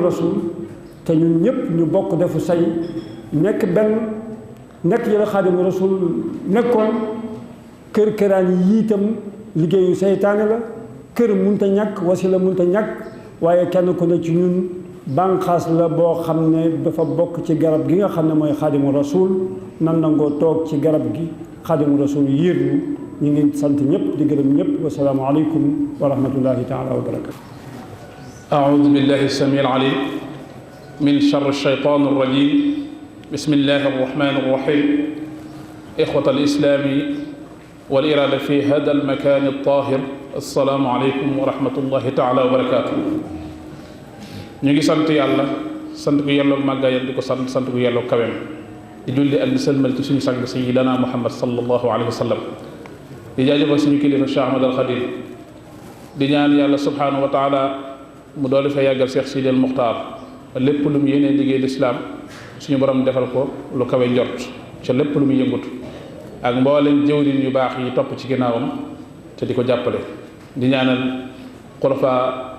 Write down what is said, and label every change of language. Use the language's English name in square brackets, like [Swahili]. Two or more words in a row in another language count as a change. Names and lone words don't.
[Wolof] Rasuul te ñun ñëpp ñu bokk defu say nekk benn nekk yi la Xaadimu Rasuul nekkoon këraan yi itam liggéeyu seytaane la kër munta ñàkk wasila munta ñàkk waaye kenn ku ne ci ñun bànqaas la boo xam ne dafa bokk ci garab gi nga xam ne mooy Xaadimu Rasuul nan nangoo toog ci garab gi Xaadimu Rasuul yiir ñu ngi sant ñëpp di gërëm ñëpp [Arabic] والسلام عليكم ورحمة الله تعالى وبركاته أعوذ بالله السميع العليم من شر الشيطان الرجيم بسم الله الرحمن الرحيم إخوة الإسلام والإرادة في هذا المكان الطاهر السلام عليكم ورحمة الله تعالى وبركاته [Wolof] ñu ngi sant yàlla sant ko yelloo màggaayam di ko sant ko yelloo kaweem di julli ak di sëlmal ci suñu sang sayyidina Muhammad [Arabic] صلى الله عليه وسلم [Wolof] di jaajëfal suñu kilifa Cheikh Ahmad al Khadim di ñaan yàlla [Arabic] سبحانه وتعالى [Wolof] mu doole fa yàggal Cheikh Sidi al Muxtaar lépp lu mu yéenee liggéey lislaam suñu borom defal ko lu kawe njort ca lépp lu mu yëngutu ak mboolem jëwriñ yu baax yi topp ci ginnaawam te di ko jàppale di ñaanal xulafa